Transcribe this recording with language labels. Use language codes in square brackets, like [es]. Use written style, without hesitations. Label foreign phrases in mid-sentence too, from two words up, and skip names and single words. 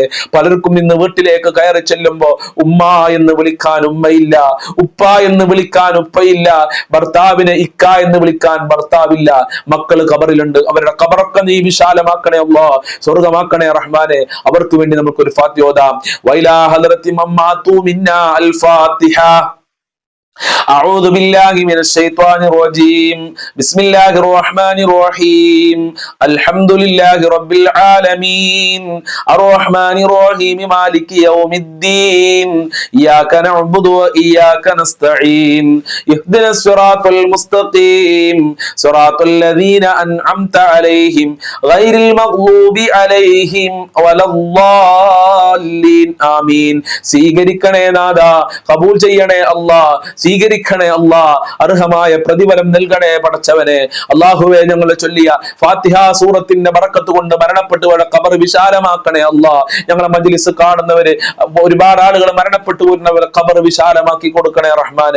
[ml] പലർക്കും ഇന്ന് വീട്ടിലേക്ക് കയറി ചെല്ലുമ്പോ ഉമ്മ എന്ന് വിളിക്കാൻ ഉമ്മയില്ല, ഉപ്പ എന്ന് വിളിക്കാൻ ഉപ്പയില്ല, ഭർത്താവിനെ ഇക്ക എന്ന് വിളിക്കാൻ ഭർത്താവില്ല, മക്കള് ഖബറിലുണ്ട്. അവരുടെ ഖബറൊക്കെ നീ വിശാലമാക്കണേ അല്ലാഹ്, സ്വർഗമാക്കണേ റഹ്മാനെ. അവർക്ക് വേണ്ടി നമുക്ക് ഒരു ഫാത്തിഹ ഓതാം. [ar] وإلى حضرة من مات منا الفاتحة. أعوذ بالله من الشيطان الرجيم بسم الله الرحمن الرحيم الحمد لله رب العالمين الرحمن الرحيم مالك يوم الدين إياك نعبد وإياك نستعين اهدنا الصراط المستقيم صراط الذين أنعمت عليهم غير المغضوب عليهم ولا الضالين آمين. [ml] സ്വീകരിക്കണേ നാഥ, ഖബൂൽ ചെയ്യണേ അല്ലാഹ്, സ്വീകരിക്കണേ അല്ലാഹ്, അർഹമായ പ്രതിഫലം നൽകണേ പടച്ചവനെ. അല്ലാഹുവേ, ഞങ്ങൾ ചൊല്ലിയ ഫാത്തിഹ സൂറത്തിന്റെ ബറക്കത്ത് കൊണ്ട് മരണപ്പെട്ടുപോയ ഖബർ വിശാലമാക്കണേ അല്ലാഹ്. ഞങ്ങളെ മജ്ലിസ് കാണുന്നവര് ഒരുപാട് ആളുകൾ മരണപ്പെട്ടു വരുന്നവരെ ഖബർ വിശാലമാക്കി കൊടുക്കണേ റഹ്മാനെ.